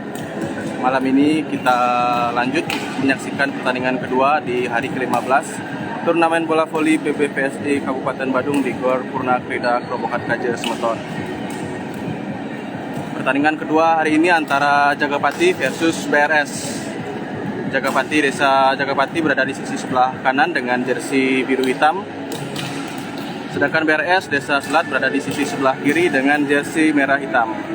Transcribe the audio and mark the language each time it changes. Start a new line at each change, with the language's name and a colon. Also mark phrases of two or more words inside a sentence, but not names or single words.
Indonesian: Malam ini kita lanjut menyaksikan pertandingan kedua di hari ke-15 turnamen bola voli PBVSI Kabupaten Badung di Gor Purna Krida Krobokat Kaje Semeton. Pertandingan kedua hari ini antara Jagapati versus BRS. Desa Jagapati berada di sisi sebelah kanan dengan jersey biru hitam. Sedangkan BRS Desa Selat berada di sisi sebelah kiri dengan jersey merah hitam.